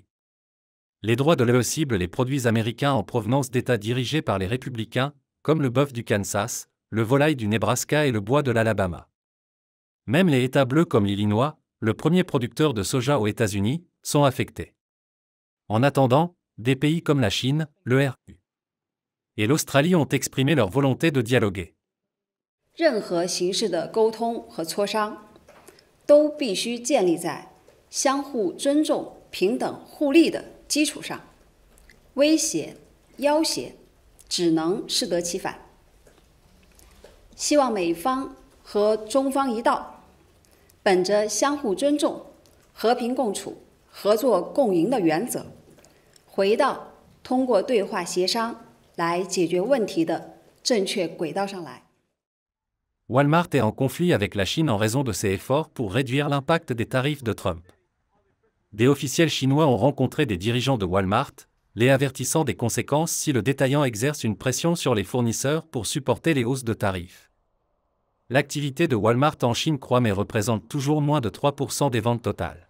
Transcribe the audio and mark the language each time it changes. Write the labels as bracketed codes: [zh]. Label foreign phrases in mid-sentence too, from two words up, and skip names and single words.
[fr] Les droits de l'UE ciblent les produits américains en provenance d'États dirigés par les républicains, comme le bœuf du Kansas, le volaille du Nebraska et le bois de l'Alabama. Même les États bleus comme l'Illinois, le premier producteur de soja aux États-Unis, sont affectés. En attendant, des pays comme la Chine, l'ERU et l'Australie ont exprimé leur volonté de dialoguer. [zh] 任何形式的沟通和磋商，都必须建立在相互尊重、平等互利的基础上。威胁、要挟只能适得其反。希望美方和中方一道，本着相互尊重、和平共处、合作共赢的原则，回到通过对话协商来解决问题的正确轨道上来。 [fr] Walmart est en conflit avec la Chine en raison de ses efforts pour réduire l'impact des tarifs de Trump. Des officiels chinois ont rencontré des dirigeants de Walmart, les avertissant des conséquences si le détaillant exerce une pression sur les fournisseurs pour supporter les hausses de tarifs. L'activité de Walmart en Chine croît mais représente toujours moins de 3% des ventes totales.